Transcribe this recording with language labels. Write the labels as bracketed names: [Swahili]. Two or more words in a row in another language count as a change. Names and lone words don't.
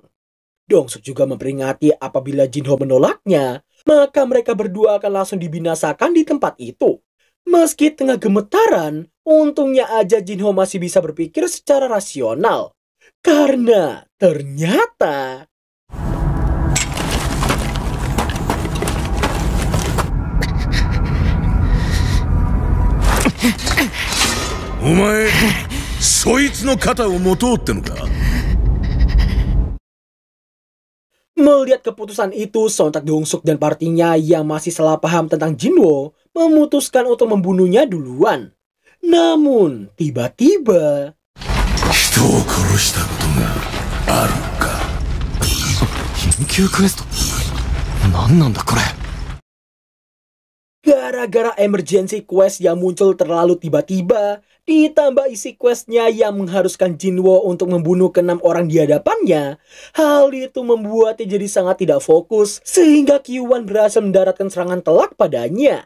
[Indonesian] Dongsuk juga memperingati apabila Jinho menolaknya, maka mereka berdua akan langsung dibinasakan di tempat itu. Meski tengah gemetaran, untungnya aja Jinho masih bisa berpikir secara rasional. Karena ternyata... [Japanese] お前そいつの肩を持とうってのか。 [Indonesian] Melihat keputusan itu, sontak Dongsuk dan partinya yang masih salah paham tentang Jinwo memutuskan untuk membunuhnya duluan. Namun, tiba-tiba... [Japanese] 人を殺したことがあるのか。緊急クエスト何なんだこれ。 [Indonesian] Gara-gara [English] emergency quest [Indonesian] yang muncul terlalu tiba-tiba, ditambah isi questnya yang mengharuskan Jinwo untuk membunuh ke-6 orang di hadapannya, hal itu membuatnya jadi sangat tidak fokus, sehingga Kyuan berhasil mendaratkan serangan telak padanya.